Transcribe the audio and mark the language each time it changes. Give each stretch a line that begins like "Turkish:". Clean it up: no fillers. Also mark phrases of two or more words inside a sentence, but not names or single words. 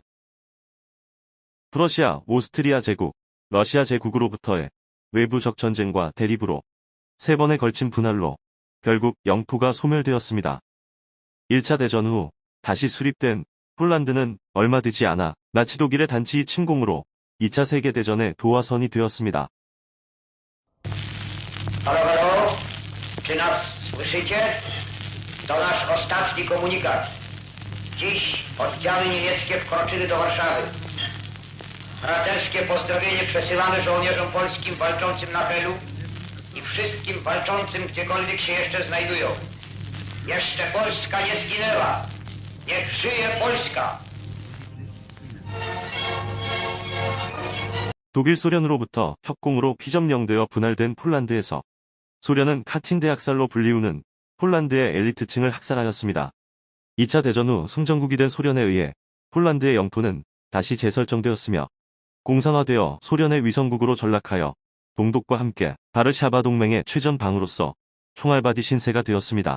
Korean: 프러시아, 오스트리아 제국, 러시아 제국으로부터의 외부적 전쟁과 대립으로 3번에 걸친 분할로 결국 영토가 소멸되었습니다. 1차 대전 후 다시 수립된 폴란드는 얼마 되지 않아 나치 독일의 단지 침공으로 2차 세계대전의 도화선이 되었습니다.
Polish: Halo, halo, czy nas słyszycie? To nasz ostatni komunikat. Dziś oddziały niemieckie wkroczyły do Warszawy. Braterskie pozdrowienie przesyłamy żołnierzom polskim walczącym na Helu i wszystkim walczącym gdziekolwiek się jeszcze znajdują. Jeszcze Polska nie zginęła. Niech żyje Polska!
Korean: 독일 소련으로부터 협공으로 피점령되어 분할된 폴란드에서 소련은 카틴 대학살로 불리우는 폴란드의 엘리트층을 학살하였습니다. 2차 대전 후 승전국이 된 소련에 의해 폴란드의 영토는 다시 재설정되었으며 공산화되어 소련의 위성국으로 전락하여 동독과 함께 바르샤바 동맹의 최전방으로서 총알바디 신세가 되었습니다.